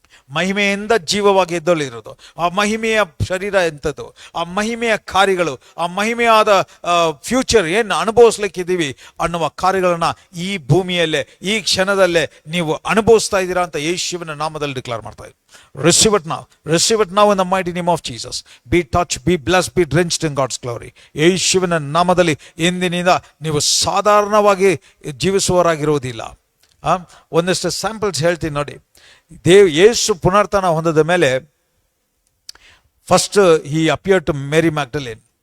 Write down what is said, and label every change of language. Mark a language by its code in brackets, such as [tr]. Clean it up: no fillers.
[kn] ಮಹಿಮೆಯಿಂದ ಜೀವವಾಗಿ ಎದ್ದೊಳಿರೋದು, ಆ ಮಹಿಮೆಯ ಶರೀರ ಎಂಥದ್ದು, ಆ ಮಹಿಮೆಯ ಕಾರ್ಯಗಳು, ಆ ಮಹಿಮೆಯಾದ ಫ್ಯೂಚರ್ ಏನು ಅನುಭವಿಸ್ಲಿಕ್ಕಿದ್ದೀವಿ ಅನ್ನುವ ಕಾರ್ಯಗಳನ್ನ ಈ ಭೂಮಿಯಲ್ಲೇ, ಈ ಕ್ಷಣದಲ್ಲೇ ನೀವು ಅನುಭವಿಸ್ತಾ ಇದ್ದೀರಾ ಅಂತ ಯೇಸುವಿನ ನಾಮದಲ್ಲಿ ಡಿಕ್ಲೇರ್ ಮಾಡ್ತಾ ಇದ್ದೀವಿ. [en] Receive it now in the mighty name of Jesus. Be touched, be blessed, be drenched in God's glory. [kn] ಯೇಸುವಿನ ನಾಮದಲ್ಲಿ ಇಂದಿನಿಂದ ನೀವು ಸಾಧಾರಣವಾಗಿ ಜೀವಿಸುವವರಾಗಿರುವುದಿಲ್ಲ. ಒಂದಷ್ಟು ಸ್ಯಾಂಪಲ್ಸ್ ಹೇಳ್ತೀನಿ ನೋಡಿ. ಯೇಸು ಪುನರ್ತನ ಹೊಂದಿದ ಮೇಲೆ [en] First he appear to Mary Magdalene.